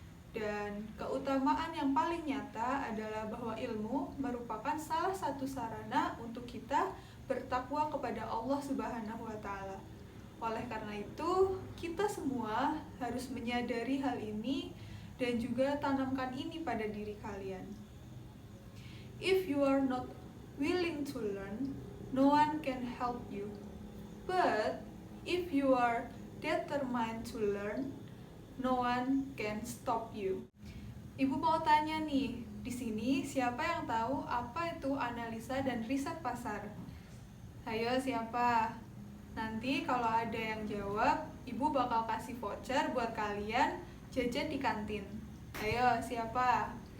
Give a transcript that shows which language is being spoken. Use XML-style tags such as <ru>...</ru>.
<id>Dan keutamaan yang paling nyata adalah bahwa ilmu merupakan salah satu sarana untuk kita bertakwa kepada Allah Subhanahu wa Ta'ala. Oleh karena itu, kita semua harus menyadari hal ini dan juga tanamkan ini pada diri kalian.</id> <en>If you are not willing to learn, no one can help you. But if you are determined to learn, no one can stop you.</en> <id>Ibu mau tanya nih, di sini siapa yang tahu apa itu analisa dan riset pasar? Ayo siapa? Nanti kalau ada yang jawab, Ibu bakal kasih voucher buat kalian jajan di kantin. Ayo siapa?</id>